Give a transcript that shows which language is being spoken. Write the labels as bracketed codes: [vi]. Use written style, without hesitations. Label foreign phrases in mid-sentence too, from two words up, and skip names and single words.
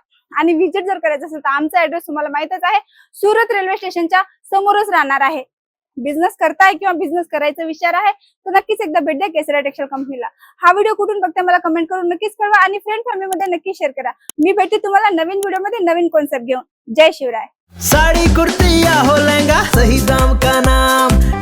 [mr] आणि व्हिजिट जर करायचं असेल तर आमचा ऍड्रेस तुम्हाला माहितच आहे, सुरत रेल्वे स्टेशनच्या समोरच राहणार आहे. बिझनेस करताय किंवा बिझनेस करायचा विचार आहे तर नक्कीच एकदा भेट द्या केसरी टेक्सटाईल कंपनीला. हा व्हिडिओ कुठून बघताय मला कमेंट करून नक्कीच कळवा आणि फ्रेंड फॅमिलीमध्ये नक्की शेअर करा. मी भेटते तुम्हाला नवीन व्हिडिओमध्ये नवीन कॉन्सेप्ट घेऊन. जय शिवराय. [hi] साड़ी कुर्ती या हो लहंगा, सही दाम का नाम